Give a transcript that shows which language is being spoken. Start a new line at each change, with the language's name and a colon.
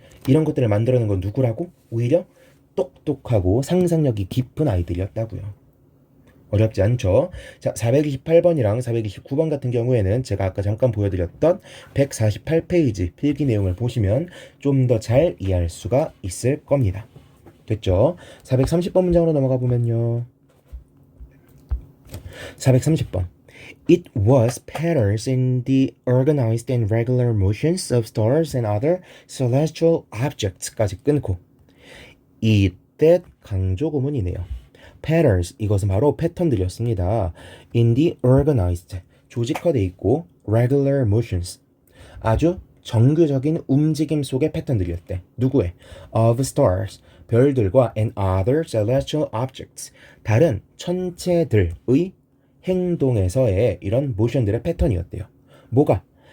Korean: 이런 것들을 만들어낸 건 누구라고? 오히려 똑똑하고 상상력이 깊은 아이들이었다고요. 어렵지 않죠? 자, 428번이랑 429번 같은 경우에는 제가 아까 잠깐 보여드렸던 148페이지 필기 내용을 보시면 좀 더 잘 이해할 수가 있을 겁니다. 됐죠? 430번 문장으로 넘어가 보면요. 430번.
English: It was patterns in the organized and regular motions of stars and other celestial objects까지
Korean: 끊고 이때 강조 구문이네요. patterns, 이것은 바로 패턴들이었습니다.
English: in the organized,
Korean: 조직화되어 있고
English: regular motions,
Korean: 아주 정규적인 움직임 속의 패턴들이었대. 누구의?
English: of stars,
Korean: 별들과
English: and other celestial objects,
Korean: 다른 천체들의 행동에서의 이런 모션들의 패턴이었대요. 뭐가?